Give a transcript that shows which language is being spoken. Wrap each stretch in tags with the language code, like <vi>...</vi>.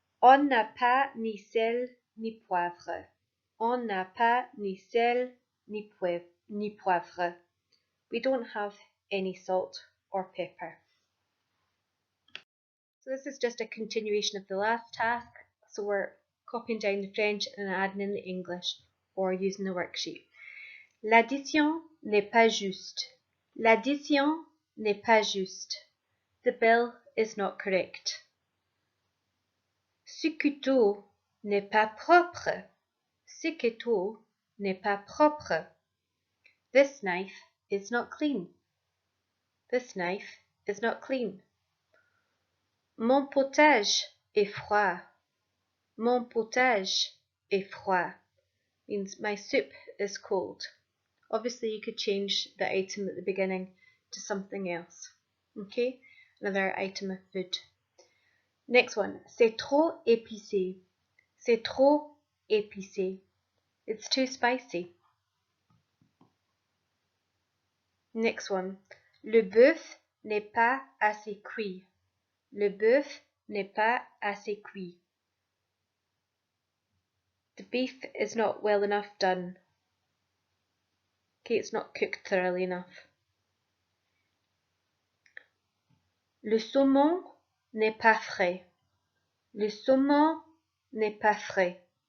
<fr>On n'a pas ni sel ni poivre. On n'a pas ni sel ni poivre.</fr> <en>We don't have any salt or pepper. So this is just a continuation of the last task. So we're copying down the French and adding in the English or using the worksheet.</en> <fr>L'addition n'est pas juste. L'addition n'est pas juste.</fr> <en>The bill is not correct.</en> <fr>Ce couteau n'est pas propre. Ce couteau n'est pas propre.</fr> <en>This knife is not clean. This knife is not clean.</en> <fr>Mon potage est froid. Mon potage est froid.</fr> <en>Means my soup is cold. Obviously you could change the item at the beginning to something else. Okay, another item of food. Next one,</en> <fr>c'est trop épicé. C'est trop épicé.</fr> <en>It's too spicy. Next one,</en> <fr>le bœuf n'est pas assez cuit. Le bœuf n'est pas assez cuit.</fr> <en>The beef is not well enough done. Okay, it's not cooked thoroughly enough.</en> <fr>Le saumon n'est pas frais. Le saumon n'est pas frais.</fr>